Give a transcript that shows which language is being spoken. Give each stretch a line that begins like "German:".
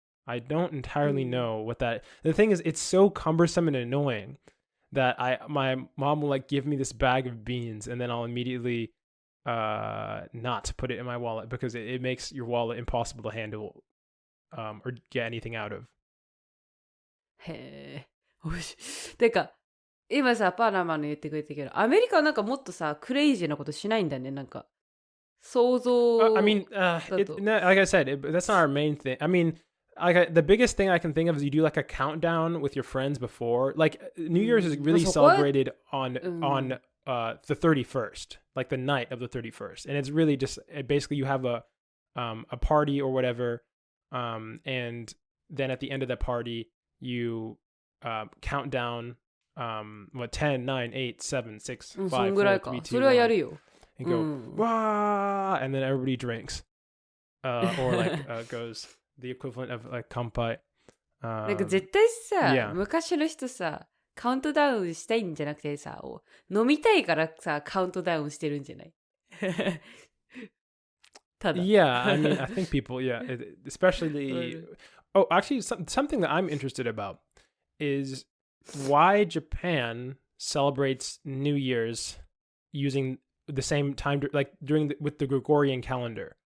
English: I don't entirely know what that. The thing is, it's so cumbersome and annoying that my mom will like give me this bag of beans, and then I'll immediately not put it in my wallet because it makes your wallet impossible to handle or get anything out of.
Japanese: へえ。てか今さ、パナマの言ってくれたけど、アメリカはなんかもっとさ、クレイジーなことしないんだね、なんか。想像。
English: I mean, like I said, that's not our main thing. I mean, the biggest thing I can think of is you do like a countdown with your friends before. Like, New Year's is really celebrated on the 31st, like the night of the 31st. And it's really just, basically you have a party or whatever, and then at the end of that party, you count down what 10, 9, 8, 7, 6, 5, 4, 3, 2, 1 and go wah, and then everybody drinks or like goes the equivalent of like kanpai.
Japanese: なんか絶対さ、昔の人さ、カウントダウンしたいんじゃなくてさ、飲みたいからさ、カウントダウンしてるんじゃない？ただ。
English: Yeah, I mean, I think people, especially. Oh, actually, something that I'm interested about is why Japan celebrates New Year's using the same time, like with the Gregorian calendar.